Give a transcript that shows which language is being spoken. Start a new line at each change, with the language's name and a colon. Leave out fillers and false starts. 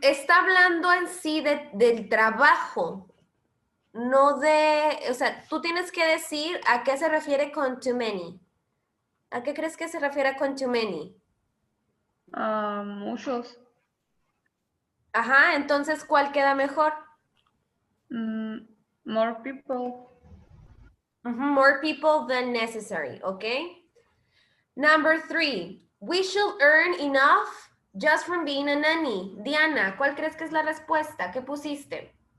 Spanish: Está hablando en sí del trabajo, no de, o sea, tú tienes que decir a qué se refiere con too many. ¿A qué crees que se refiere con too many? Muchos. Ajá, entonces, ¿cuál queda mejor?
English: More people. More people than necessary, okay? Number three, we should earn enough just from being a nanny.
Spanish: Diana, ¿cuál crees que es la respuesta? ¿Qué pusiste?